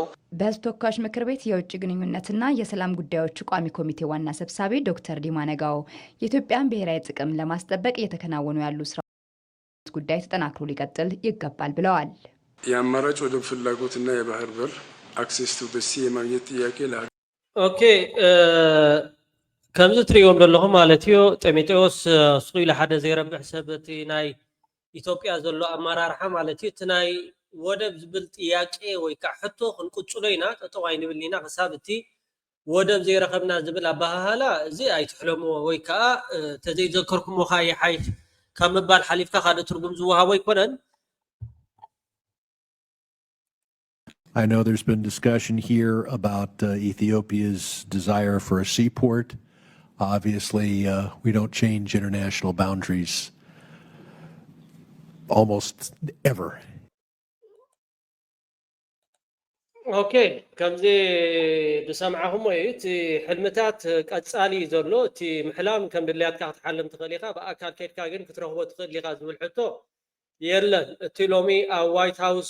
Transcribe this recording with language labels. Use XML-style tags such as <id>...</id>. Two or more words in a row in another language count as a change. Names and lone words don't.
<am>በህዝብ ተወካዮች ምክር ቤት የውጭ ግንኙነትና የሰላም ጉዳዮች ቋሚ ኮሚቴ ዋና ሰብሳቢ ዶክተር ዲማ ነጋው የኢትዮጵያን ብሔራዊ ጥቅም ለማስጠበቅ እየተከናወኑ ያሉ ስራዎች ጉዳይ ተጠናክሮ ሊቀጥል ይገባል ብለዋል። የአማራጭ ወደብ ፍላጎትና የባህር በር</am> <en>access to the sea</en> <am>የማግኘት ጥያቄ</am> <ti>ኦኬ ከምዚ ትሪኦም ዘለኹም ማለት እዩ ጢሞቴዎስ ስቁኢሉ ሓደ ዘይረብሕ ሰብ እቲ ናይ ኢትዮጵያ ዘሎ ኣመራርሓ ማለት እዩ እቲ ናይ ወደብ ዝብል ጥያቄ ወይ ከዓ ሕቶ ክንቁፅሎ ኢና ጠጠው ኣይንብል ኢና ክሳብ እቲ ወደብ ዘይረኸብና ዝብል ኣባሃሃላ እዚ ኣይትሕለሞ ወይ ከዓ ተዘይዘከርኩሞ ካ ይሓይሽ ካብ ምባል ሓሊፍካ ካልእ ትርጉም ዝወሃቦ ኣይኮነን።</ti> <en>I know there's been discussion here about Ethiopia's desire for a seaport. Obviously, we don't change international boundaries almost ever.</en> <ti>Okay, ከምዚ ብሰምዓኹም ወይ እቲ ሕልምታት ቀጻሊ ዘሎ እቲ ምሕላም ከም ድልያትካ ክትሓልም ትኽእል ኢኻ ብኣካል ከይድካ ግን ክትረኽቦ ትኽእል ኢኻ ዝብል ሕቶ የለን። እቲ ሎሚ ኣብ ዋይት ሃውስ</ti>